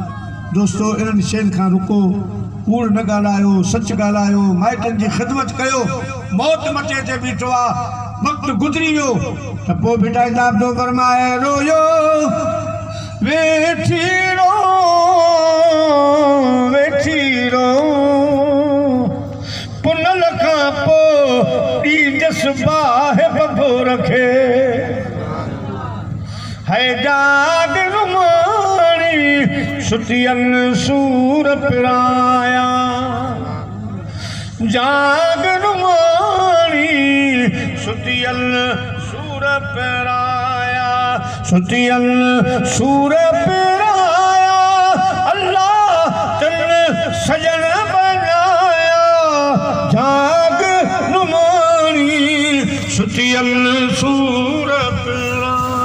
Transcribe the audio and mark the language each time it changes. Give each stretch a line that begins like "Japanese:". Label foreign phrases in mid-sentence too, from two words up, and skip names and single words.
Sindhi: दोस्तो इन्हनि शयुनि खां रुको कूड़ न ॻाल्हायो सच ॻाल्हायो माइटनि जी ख़िदमत कयो मौत मथे ते बीठो आहे वक़्तु गुज़री वियो त पोइ बिठाईंदा तो फरमाए रोयो वेठी रो पुनल खां पोइ ॾींदस बाहि बबो रखे है जाग रुमाणी सुतियल सूर पिराया जाग रुमाणी सुतियल सूर पिराया सुतियल सूर पिराया अल्लाह तन सजन बनाया जाग रुमाणी सुतियल सूर पिराया।